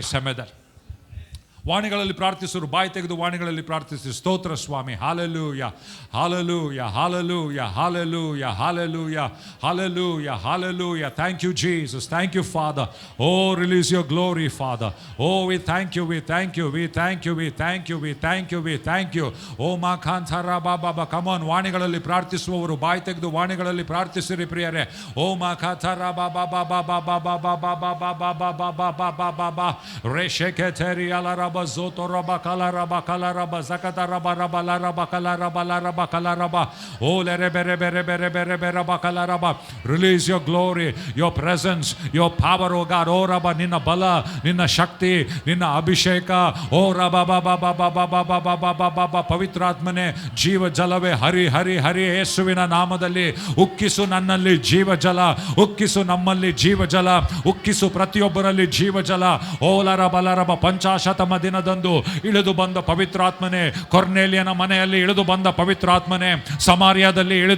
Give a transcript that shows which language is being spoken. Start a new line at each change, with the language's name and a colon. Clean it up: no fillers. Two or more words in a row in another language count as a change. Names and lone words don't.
Kannada: ಸಮಯದಲ್ಲಿ ವಾಣಿಗಳಲ್ಲಿ ಪ್ರಾರ್ಥಿಸೋರು ಬಾಯಿ ತೆಗೆದು ವಾಣಿಗಳಲ್ಲಿ ಪ್ರಾರ್ಥಿಸಿ. ಸ್ತೋತ್ರ ಸ್ವಾಮಿ. ಹಾಲೆಲೂಯ, ಹಾಲೆಲೂಯ, ಹಾಲೆಲೂಯ, ಹಾಲೆಲೂಯ, ಹಾಲೆಲೂಯ, ಹಾಲೆಲೂಯ, ಹಾಲೆಲೂಯ.
English: Thank you Jesus, thank you Father. O release your glory Father. O we thank you, we thank you, we thank you, we thank you, we thank you, we thank you. ಓ ಮಾ ಖಾನ್ ಥರ ಬಾಬಾ ಕಮಾನ್.
Kannada: ವಾಣಿಗಳಲ್ಲಿ ಪ್ರಾರ್ಥಿಸುವವರು ಬಾಯಿ ತೆಗೆದು ವಾಣಿಗಳಲ್ಲಿ ಪ್ರಾರ್ಥಿಸಿರಿ ಪ್ರಿಯರೇ. ಓ ಮಾ ಖಾ ಥರ ಬಾಬಾ ಬಾಬಾ ಬಾಬಾ ಬಾಬಾ ಬಾಬಾ ಬಾಬಾ ಬಾಬಾ ಬಾಬಾ ಬಾಬಾ ಬಾ ರೇಷೆ ಥೆರಿ ಅಲರ Zoto raba kala raba zakata raba raba la raba kala raba. Oh le rebe raba kala raba.
English: Release your glory, your presence, your power, oh God. Oh raba
Kannada: ನಿನ್ನ ಬಲ, ನಿನ್ನ ಶಕ್ತಿ, ನಿನ್ನ ಅಭಿಷೇಕ. Oh raba baba ಪವಿತ್ರಾತ್ಮನೇ ಜೀವ ಜಲವೇ ಹರಿ ಹರಿ ಹರಿ ಯೇಸುವಿನ ನಾಮದಲ್ಲಿ ಉಕ್ಕಿಸು ನನ್ನಲ್ಲಿ ಜೀವ ಜಲ, ಉಕ್ಕಿಸು ನಮ್ಮಲ್ಲಿ ಜೀವ ಜಲ, ಉಕ್ಕಿಸು ಪ್ರತಿಯೊಬ್ಬರಲ್ಲಿ ಜೀವ ಜಲ. ಓ ಲರಬ ಪಂಚಾಶತಮ ದಿನದಂದು ಇಳಿದು ಬಂದ ಪವಿತ್ರಾತ್ಮನೇ, ಕೊರ್ನೇಲಿಯನ ಮನೆಯಲ್ಲಿ ಇಳಿದು ಬಂದ ಪವಿತ್ರಾತ್ಮನೇ, ಸಮಾರ್ಯದಲ್ಲಿ ಇಳಿದು